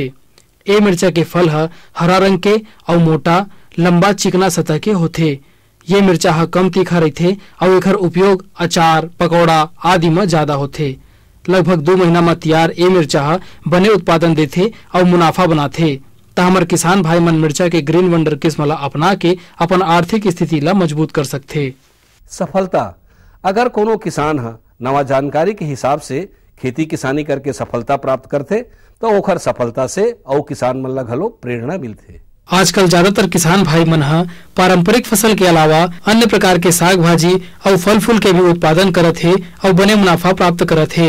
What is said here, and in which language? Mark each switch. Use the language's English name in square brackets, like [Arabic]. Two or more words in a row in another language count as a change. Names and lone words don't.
[Chhattisgarhi] ये मिर्चा के फल है हरा रंग के और मोटा, लंबा, चिकना सतह के होते। ये मिर्चा है कम तीखा रहते और एकर उपयोग अचार, पकौड़ा आदि में ज्यादा होते। लगभग 2 महीना में तैयार ये मिर्चा है बने उत्पादन देते और मुनाफा बनाते। तो हमारे किसान भाई मन मिर्चा के ग्रीन वंडर किस्म ला अपना के अपन आर्थिक स्थिति ला मजबूत कर सकते। सफलता, अगर कोनो किसान है नवा जानकारी के हिसाब से खेती किसानी करके सफलता प्राप्त करते तो ओखर सफलता से और किसान मन ला घलो प्रेरणा मिलते। आजकल ज्यादातर किसान भाई मन हा पारंपरिक फसल के अलावा अन्य प्रकार के साग भाजी और फल फूल के भी उत्पादन करत है और बने मुनाफा प्राप्त करत है।